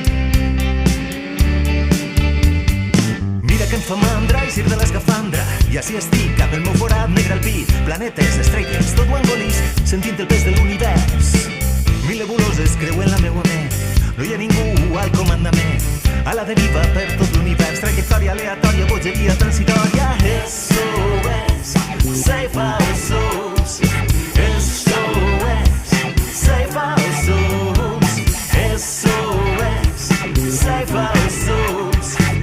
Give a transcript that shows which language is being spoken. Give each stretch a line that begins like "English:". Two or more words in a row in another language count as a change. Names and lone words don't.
Catalan: Mira que em fa mandra eixir de l'escafandra i així estic amb el meu forat negre al pit, planetes, estrelles, tot ho engolís sentint el pes de l'univers. Mil nebuloses creuen la meua ment, no hi ha ningú al comandament, a la deriva per tot l'univers, trajectòria aleatòria, bogeria transitòria.
English: SOS, save our souls. SOS, save our souls. SOS, save our souls.